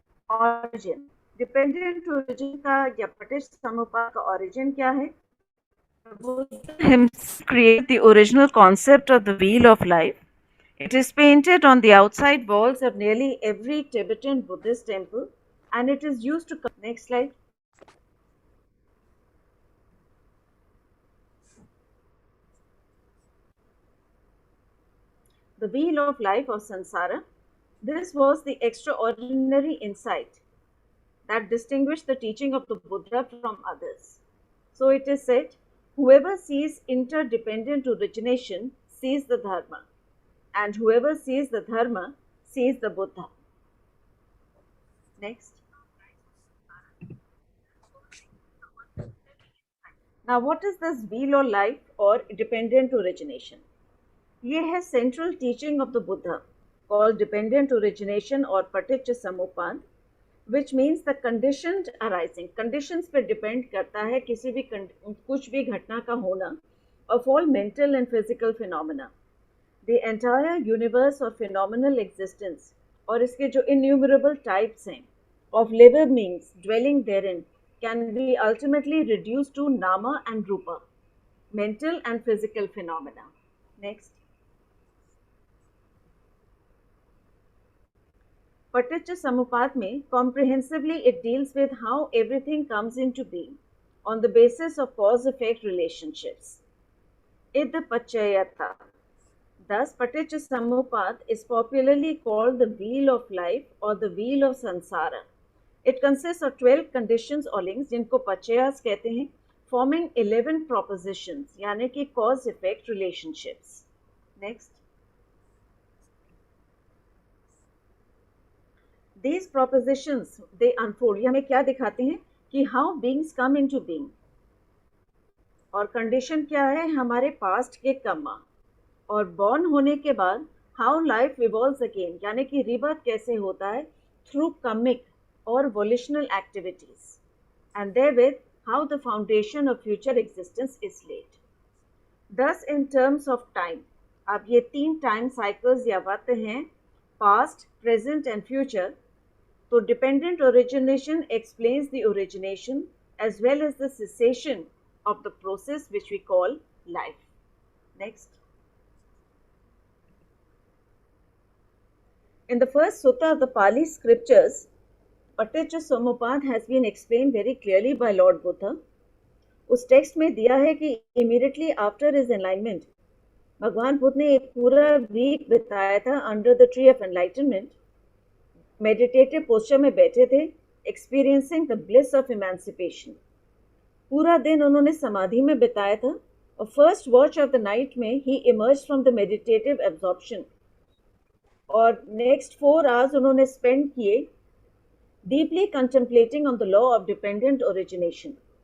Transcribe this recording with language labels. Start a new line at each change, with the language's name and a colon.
English: Origin.
Hindi: Dependent origin का या पटिष्ठ समुपाद का origin क्या है?
English: Himself created the original concept of the wheel of life. It is painted on the outside walls of nearly every Tibetan Buddhist temple and it is used to... Next slide. The wheel of life of Sansara. This was the extraordinary insight that distinguished the teaching of the Buddha from others. So it is said, whoever sees interdependent origination sees the Dharma, and whoever sees the Dharma sees the Buddha. Next. Now, what is this wheel of life or dependent origination?
Hindi: ये है
English: central teaching of the Buddha called dependent origination or paticca samuppada, which means the conditioned arising.
Hindi: Conditions पे depend करता है किसी भी कुछ भी घटना का होना
English: of all mental and physical phenomena. The entire universe of phenomenal existence
Hindi: और इसके जो
English: innumerable types हैं of living beings dwelling therein can be ultimately reduced to nama and rupa, mental and physical phenomena. Next. Paticca Samuppada में comprehensively it deals with how everything comes into being on the basis of cause-effect relationships. Ida Pachayata. Thus, Paticca Samuppada is popularly called the wheel of life or the wheel of Sansara. It consists of 12 conditions or links
Hindi: जिनको Pachayas कहते हैं,
English: forming 11 propositions, यानी कि cause-effect relationships. Next. These propositions, they unfold.
Hindi: ये हमें क्या दिखाते हैं कि
English: how beings come into being.
Hindi: और condition क्या है हमारे past के कर्मा.
English: और born होने के बाद how life evolves again, यानी कि rebirth कैसे होता है through karmic or volitional activities. And therewith how the foundation of future existence is laid. Thus in terms of time,
Hindi: अब ये 3 time cycles या वक्त हैं
English: past, present and future. So dependent origination explains the origination as well as the cessation of the process which we call life. Next. In the first sutta of the Pali scriptures, Paticca Samuppada has been explained very clearly by Lord Buddha.
Hindi: उस text में दिया है कि
English: immediately after his enlightenment,
Hindi: भगवान बुद्ध ने एक पूरा week बिताया था
English: under the tree of enlightenment. Meditative posture
Hindi: में बैठे थे,
English: experiencing the bliss of emancipation.
Hindi: पूरा दिन उन्होंने समाधि में बिताया था और
English: first watch of the night में he emerged from the meditative absorption. और next 4 hours
Hindi: उन्होंने spend किए
English: deeply contemplating on the law of dependent origination.